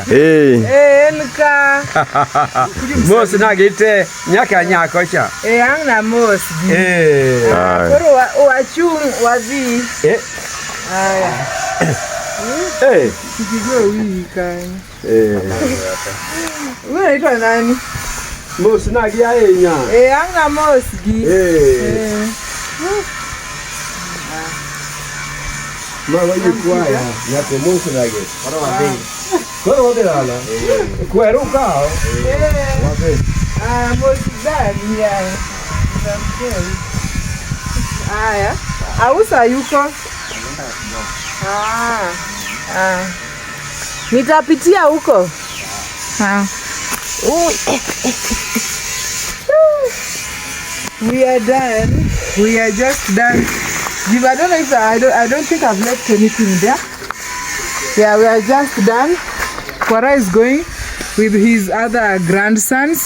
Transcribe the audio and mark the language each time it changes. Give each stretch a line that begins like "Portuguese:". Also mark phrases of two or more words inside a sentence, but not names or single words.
Luo (Kenya and Tanzania): En ka. Mosna gite nyaka nyako cha. Ang na mos gi. Koro wachung' wadhi. Aya. Kikigo wii kanyo.
Swahili: Unaitwa nani?
Luo (Kenya and Tanzania): Mosna gi ahinya. Ang na mos gi. Mama yikwaya nyako mosna gi. Koro wadhi dala. Kweru kao. Wadhi. Mos gani ya. Aya.
Swahili: Ausa yuko? Nitapitia huko.
English: We are done. We are just done. I don't know if I don't think I've left anything there. Yeah, we are just done. Kwara is going with his other grandsons.